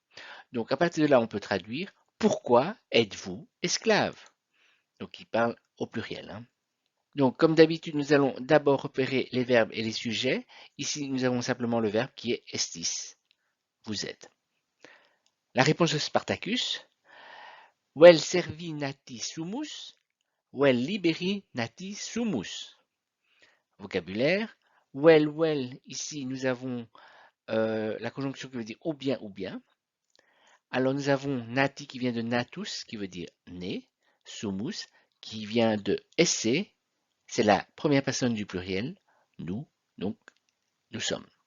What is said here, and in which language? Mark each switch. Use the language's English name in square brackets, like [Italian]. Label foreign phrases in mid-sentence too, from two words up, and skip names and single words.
[French] Donc à partir de là, on peut traduire pourquoi êtes-vous esclave? Donc il parle au pluriel. Hein. Donc comme d'habitude, nous allons d'abord repérer les verbes et les sujets. Ici, nous avons simplement le verbe qui est estis. Vous êtes. La réponse de Spartacus. [Latin] Vel servi nati sumus, vel liberi nati sumus. [French] Vocabulaire. Well, ici nous avons la conjonction qui veut dire ou bien. Alors nous avons nati qui vient de natus, qui veut dire né, sumus, qui vient de esse, c'est la première personne du pluriel, nous, donc nous sommes.